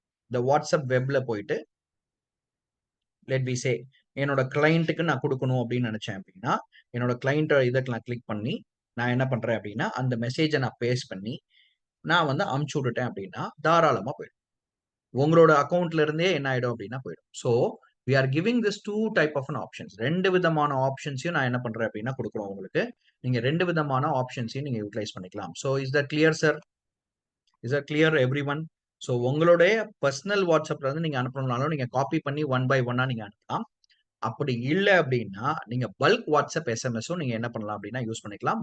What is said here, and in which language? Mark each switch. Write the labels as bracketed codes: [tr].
[ta] இந்த வாட்ஸ்அப் வெப்ல போயிட்டு [en] let be say [ta] என்னோட கிளைண்ட்டுக்கு நான் கொடுக்கணும் அப்படின்னு நினைச்சேன் அப்படின்னா என்னோட கிளைண்ட் இதை நான் கிளிக் பண்ணி நான் என்ன பண்றேன் அப்படின்னா அந்த மெசேஜை நான் பேஸ்ட் பண்ணி நான் வந்து அமுச்சு விட்டுட்டேன் அப்படின்னா தாராளமா போயிடும். உங்களோட அக்கௌண்ட்ல இருந்தே என்ன ஆயிடும் அப்படின்னா போயிடும். [en] So we are giving this two type of an options. [ta] 2 விதமான ஆப்ஷன்ஸையும் நான் என்ன பண்றேன் அப்படின்னா கொடுக்குறோம் உங்களுக்கு. நீங்க 2 விதமான ஆப்ஷன்ஸையும் நீங்க யூட்டிலைஸ் பண்ணிக்கலாம். [en] So is that clear sir? Is that clear everyone? [ta] So உங்களுடைய பர்சனல் வாட்ஸ்அப்ல இருந்து நீங்க அனுப்பணும்னாலும் நீங்க காப்பி பண்ணி 1 by 1 நீங்க அனுப்பலாம். அப்படி இல்லை அப்படின்னா நீங்க பல்க் வாட்ஸ்அப் எஸ்எம்எஸும் நீங்க என்ன பண்ணலாம் அப்படின்னா யூஸ் பண்ணிக்கலாம்.